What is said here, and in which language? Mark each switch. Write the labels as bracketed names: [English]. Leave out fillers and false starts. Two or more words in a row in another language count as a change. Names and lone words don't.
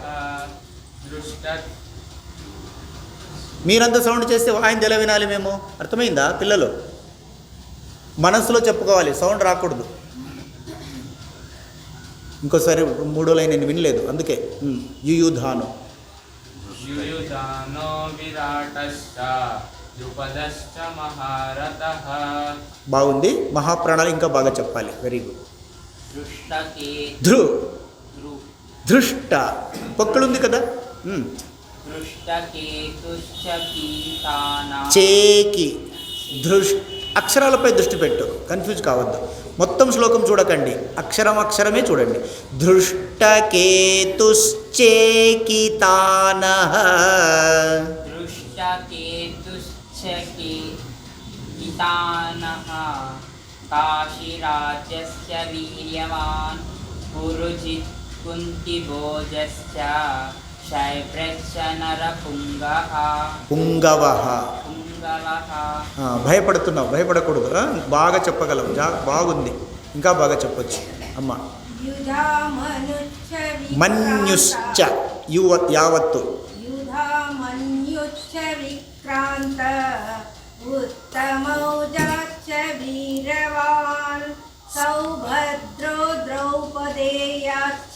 [Telugu] మీరంతా సౌండ్ చేస్తే ఆయన ఎలా వినాలి మేము? అర్థమైందా పిల్లలు? మనసులో చెప్పుకోవాలి, సౌండ్ రాకూడదు. ఇంకోసారి మూడో లైన్ నేను వినలేదు అందుకే యుయుధాను. [Sanskrit] युयुधानो विराटश्च द्रुपदश्च महारथः [Telugu] బాగుంది. మహాప్రాణాలు ఇంకా బాగా చెప్పాలి. [English] very good. [Sanskrit] दृष्टकेतु [Telugu] ధృష్ట పొక్కలుంది కదా. [Sanskrit] दृष्टकेतुश्च कीटानां [Telugu] చేకి అక్షరాలపై దృష్టి పెట్టు, కన్ఫ్యూజ్ కావద్దు. మొత్తం శ్లోకం చూడకండి, అక్షరం అక్షరమే చూడండి. [Sanskrit] దృష్టకేతుశ్చేకితానః दृष्टकेतुश्च कीटानः काशीराज्यस्य वीर्यवान् पुरुजित् कुन्तिभोजश्च शैब्रश्च नरपुङ्गः పుంగవః. पुङ्गवः [Telugu] భయపడుతున్నావు, భయపడకూడదు. బాగా చెప్పగలవు, బాగుంది. ఇంకా బాగా చెప్పొచ్చు అమ్మ. మన్యుశ్చ యావత్తు. [Sanskrit] యుధామన్యుశ్చ విక్రాంత ఉత్తమౌజాశ్చ వీరవాన్ సౌభద్రో ద్రౌపదేయాశ్చ.